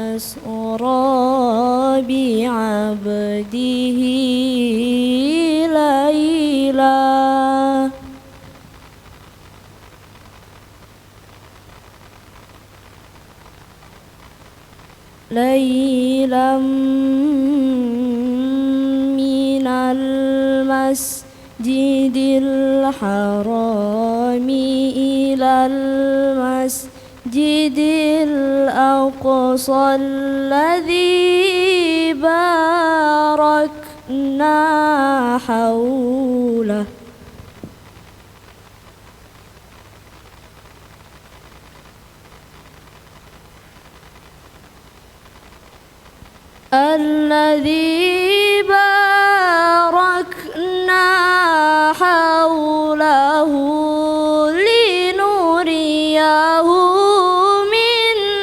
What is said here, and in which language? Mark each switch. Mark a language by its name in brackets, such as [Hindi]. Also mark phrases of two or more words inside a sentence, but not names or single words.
[Arabic] أسرى بعبده ليلا من المسجد الحرام إلى المسجد الأقصى الذي باركنا حوله الذي باركنا حوله لنريه من